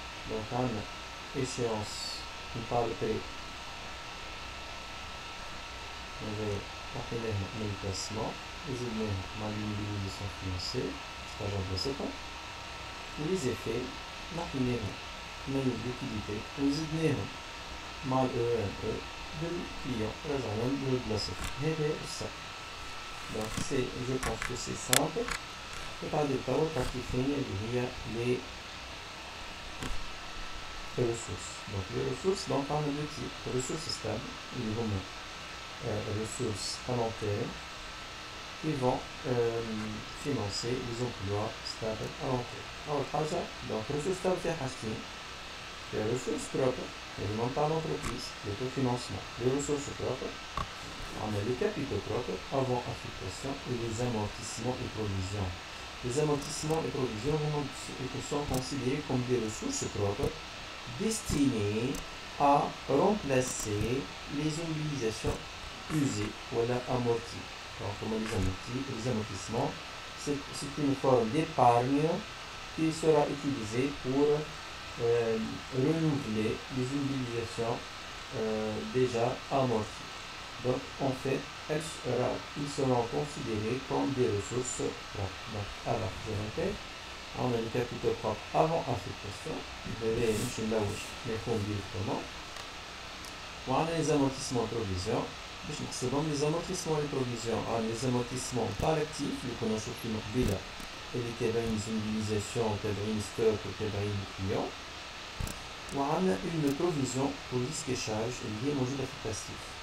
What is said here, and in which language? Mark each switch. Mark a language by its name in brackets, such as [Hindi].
[Arabic] دونك عندنا إيشيونس نتاع البري هذايا نحيناها من البلاسمون وزدناها مع الموبيليزاسيون فينانسي ستاجون بلاصتها ولي زيفي نحيناهم من الليكيديتي وزدناهم مع ال E1E بالكليون رجعناهم لبلاصتهم. هذا السر. [French] Donc je pense que c'est simple. [Arabic] وبعد الطور partie اللي هي les ressources. [French] Donc les ressources, donc on a deux types. Ressources stables, [Arabic] اللي هما [French] ressources à long terme, qui vont financer les emplois stables à long terme. [Arabic] أول حاجة donc ressources stables فيها حاجتين. [French] Les ressources propres, alimentent l'entreprise, l'autofinancement. Les ressources propres, on a les capitaux propres avant affectation et les amortissements et provisions. Les amortissements et provisions sont considérés comme des ressources propres destinées à remplacer les mobilisations usées ou amorties. Donc, comment les amortissements, c'est une forme d'épargne qui sera utilisée pour renouveler les mobilisations déjà amorties. Donc, en fait, ils seront considérés comme des ressources propres. Donc, alors, je répète, on a les capitaux propres avant affectation. Vous verrez, mais qu'on dit comment. On a les amortissements et provisions. C'est bon, les amortissements et provisions. On a les amortissements par actifs, les connaissances qui nous bident. Et les تابعين mobilisation, تابعين stock, تابعين client. [Arabic] وعندنا [French] une provision pour risque et charge [Arabic] اللي هي موجودة في الباسيف.